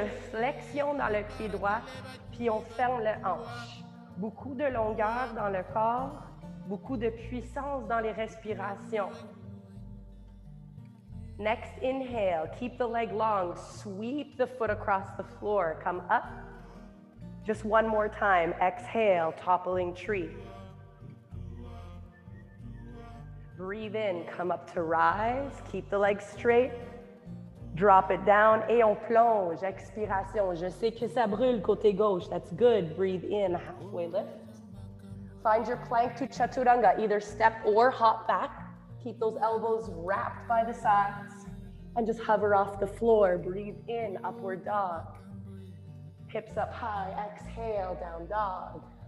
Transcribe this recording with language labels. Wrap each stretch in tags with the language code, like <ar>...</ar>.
<fr>Flexion dans le pied droit, puis on ferme le hanche. Beaucoup de longueur dans le corps, beaucoup de puissance dans les respirations.</fr> <en>Next inhale, keep the leg long, sweep the foot across the floor, come up. Just one more time, exhale, toppling tree. Breathe in, come up to rise, keep the legs straight. Drop it down</en> <fr>et on plonge, expiration. Je sais que ça brûle côté gauche,</fr> <en>that's good. Breathe in, halfway lift. Find your plank to chaturanga, either step or hop back. Keep those elbows wrapped by the sides and just hover off the floor. Breathe in, upward dog. Hips up high, exhale, down dog.</en>